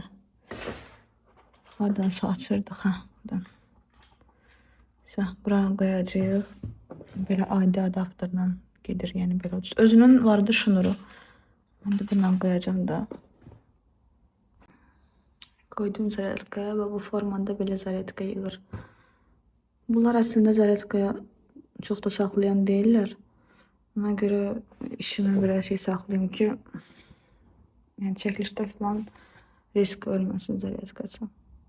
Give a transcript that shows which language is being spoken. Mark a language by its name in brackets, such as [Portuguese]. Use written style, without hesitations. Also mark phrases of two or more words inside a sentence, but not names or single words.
[Azerbaijani] Hardansa açırdıq ha. Buradan. Buraya qoyacağıq. Belə adi adapterlə gedir, yəni belə. Özünün vardı şnuru. Mən də bundan qoyacağım da. [Turkish] Koydum zaryadkaya ve [Azerbaijani] bu formanda belə zaryadka yığır. [Turkish] Bunlar aslında zaryadkaya çok da saxlayan değiller. [Azerbaijani] Ona göre [Turkish] işime biraz [Azerbaijani] şey saxlayayım ki, yani çəkilişdə falan risk ölməsin zaryadkası.